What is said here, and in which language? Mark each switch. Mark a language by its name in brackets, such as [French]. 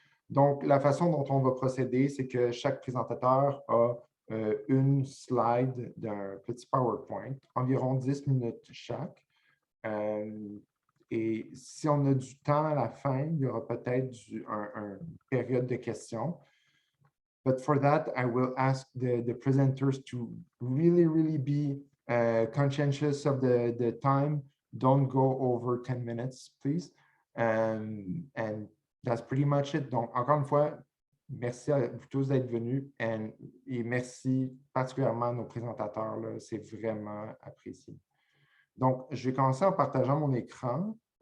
[French] Donc, la façon dont on va procéder, c'est que chaque présentateur a une slide d'un petit PowerPoint, environ 10 minutes chaque. Et si on a du temps à la fin, il y aura peut-être une période de questions. [English] But for that, I will ask the presenters to really be conscientious of the time. Don't go over 10 minutes, please. And that's pretty much it. [French] Donc, encore une fois, merci à vous tous d'être venus et merci particulièrement à nos présentateurs. C'est vraiment apprécié. Donc, je vais commencer en partageant mon écran.